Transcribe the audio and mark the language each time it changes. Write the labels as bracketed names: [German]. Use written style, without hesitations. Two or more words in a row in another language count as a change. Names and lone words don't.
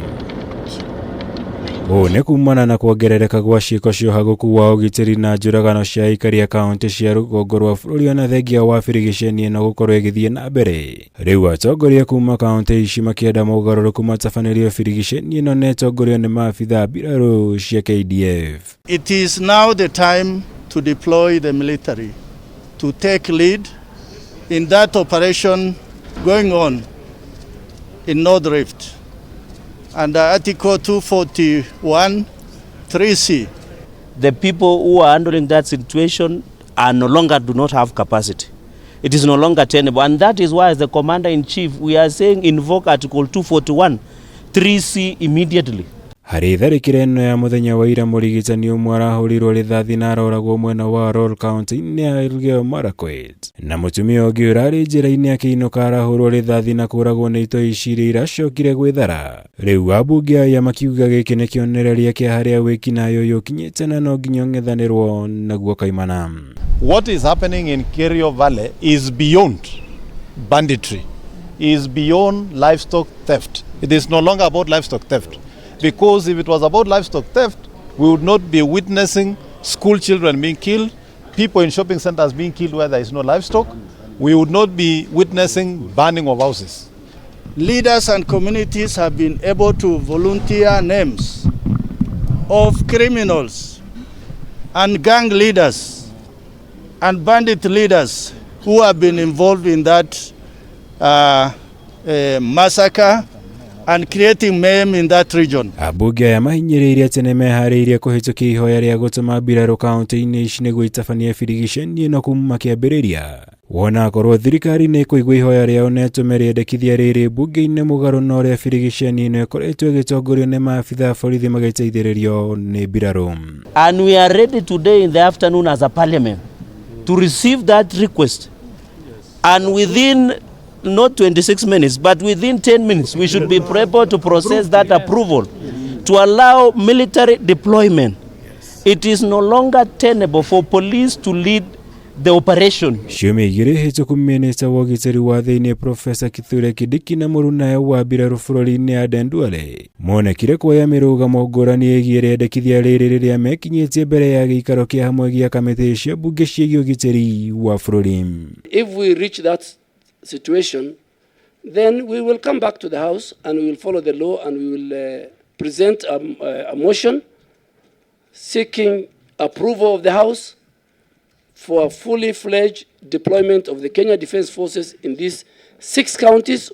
[Kikuyu] Ũũ nĩ kumana na kuongerereka gwa ciiko cia Uhaguku wa Ugitiri na njuragano cia aikari a kaunti cia rugongo rwa bũrũri ona thengia wa birigiceni ĩno gũkorwo ĩgĩthiĩ na mbere. Rĩu atongoria kuma kaunti ici makĩenda mogarũrũku matabanĩrio birigiceni ĩno na ĩtongorio nĩ maabitha mbiraru cia KDF. [English] It is now the time to deploy the military to take lead in that operation going on in North Rift. Under Article 241, 3C. The people who are handling that situation are no longer do not have capacity. It is no longer tenable, and that is why as the Commander-in-Chief we are saying invoke Article 241, 3C immediately. [Kikuyu] Harĩ tharĩkĩra ĩno ya mũthenya wa ira mũrigitani ũmwe arahũrirwo rithathi na aroragwo mwena wa Rural County-inĩ ya Elgeyo Marakwet. Na mũtumia ũngĩ ũrarĩ njĩra-inĩ akĩinũka arahũrwo rithathi na kũragwo nĩ itoi iria iracokire gwĩthara. Rĩu ambunge aya makiuga gĩkĩ nĩ kĩonereria kĩa harĩa wĩkinaĩ ũyũ ũkinyĩte na no nginya ũng'ethanĩrwo naguo kaimana. [English] What is happening in Kerio Valley is beyond banditry, is beyond livestock theft. It is no longer about livestock theft. Because if it was about livestock theft, we would not be witnessing school children being killed, people in shopping centers being killed where there is no livestock. We would not be witnessing burning of houses. Leaders and communities have been able to volunteer names of criminals and gang leaders and bandit leaders who have been involved in that massacre and creating mayhem in that region. [Kikuyu] Ambunge aya mahinyĩrĩirie atĩ nĩ meharĩirie kũhĩtũkia ihoya rĩa gũtũma mbiraru kaunti-inĩ ici nĩguo itabanie birigiceni ĩno kuma kĩambĩrĩria. Wona akorwo thirikari nĩ ĩkũigua ihoya rĩao na ĩtũme rĩendekithia rĩrĩ mbunge-inĩ mũgarũ na ũrĩa birigiceni ĩno ĩkoretwo ĩgĩtongorio nĩ maabitha borithi magĩteithĩrĩrio nĩ mbiraru. [English] And we are ready today in the afternoon as a parliament to receive that request. And within not 26 minutes, but within 10 minutes, we should be able to process that approval to allow military deployment. It is no longer tenable for police to lead the operation. [Kikuyu] Ciumia igĩrĩ hĩtũku minista wa Ugitiri wa thĩinĩ Professor Kithure Kindiki na mũrunawe wa mbiraru bũrũri-inĩ ya Ndendwale monekire kuoya mĩrũgamo ngũrani ĩgiĩ rĩendekithia rĩrĩ rĩrĩa mekinyĩtie mbere ya gĩikaro kĩa hamwe gĩa kamĩtĩ cia mbunge ciĩgiĩ ũgitĩri wa bũrũri. [English] If we reach that situation, then we will come back to the House and we will follow the law and we will present a motion seeking approval of the House for a fully fledged deployment of the Kenya Defence Forces in these 6 counties.